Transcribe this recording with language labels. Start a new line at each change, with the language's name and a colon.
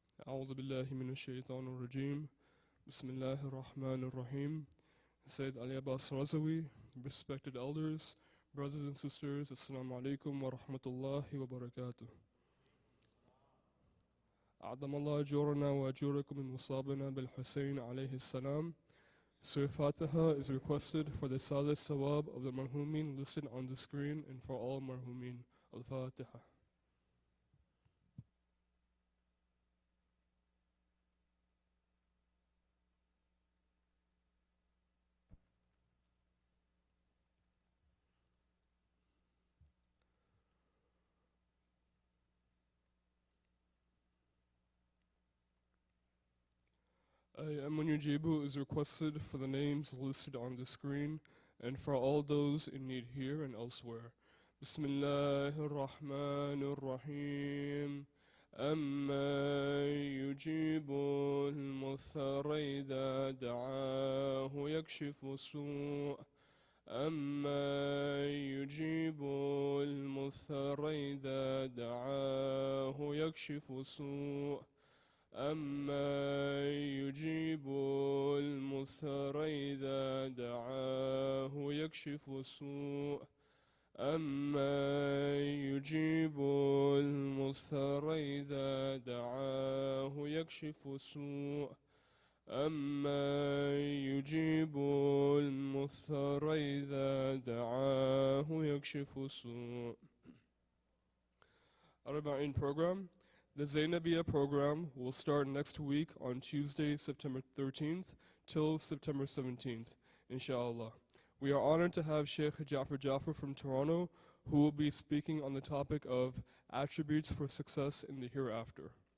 Arabic: أعوذ بالله من الشيطان الرجيم بسم الله الرحمن الرحيم
English: Sayyid Abbas Razawi, respected elders, brothers and sisters, Assalamu alaikum wa rahmatullahi wa barakatuh.
Arabic: أعظم الله أجورنا وأجوركم من مصابنا بالحسين عليه السلام.
English: Surah Fatiha is requested for the Salih Sawab of the Marhumin listed on the screen and for all Marhumin. Al-Fatiha. Amun Yujibu is requested for the names listed on the screen and for all those in need here and elsewhere.
Arabic: Bismillahir Rahmanir Rahim. أما يجيب المضطر إذا دعاه يكشف السوء أما يجيب المضطر إذا دعاه يكشف السوء أما يجيب المضطر إذا دعاه يكشف السوء أما يجيب المضطر إذا دعاه يكشف السوء أما يجيب المضطر إذا دعاه يكشف السوء.
English: Arba'in program. The Zainabiyya program will start next week on Tuesday, September 13th till September 17th, inshallah. We are honored to have Sheikh Jafar from Toronto, who will be speaking on the topic of attributes for success in the hereafter.